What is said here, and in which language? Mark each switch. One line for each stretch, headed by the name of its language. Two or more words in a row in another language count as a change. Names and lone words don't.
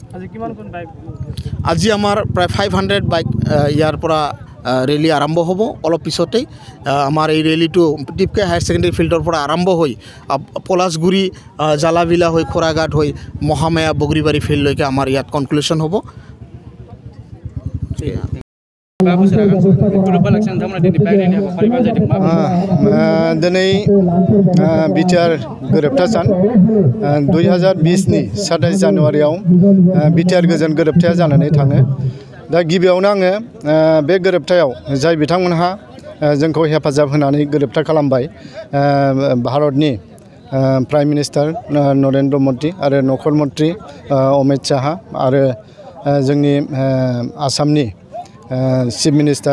Assamese: আজি আমাৰ প্ৰায় 500 বাইক ইয়াৰ পৰা ৰেলী আৰম্ভ হ'ব অলপ পিছতেই আমাৰ এই ৰেলীটো টিপকে হায়াৰ ছেকেণ্ডেৰী ফিল্ডৰ পৰা আৰম্ভ হৈ পলাশগুৰি জালাবিলা হৈ খোৰাঘাট হৈ মহামায়া বগৰীবাৰী ফিল্ডলৈকে আমাৰ ইয়াত কনক্লুশ্যন হ'ব
Bodo: दिनै बिटिआर गोरोबथा सान 2020नि 27 जानुवारियाव बिटिआर गोजोन गोरोबथाया जानानै थाङो दा गिबियावनो आङो बे गोरोबथायाव जाय बिथांमोनहा जोंखौ हेफाजाब होनानै गोरोबथा खालामबाय भारतनि
English: prime minister
Bodo: नरेन्द्र मदि आरो नखर मन्त्रि अमित शाह आरो जोंनि आसामनि
English: chief minister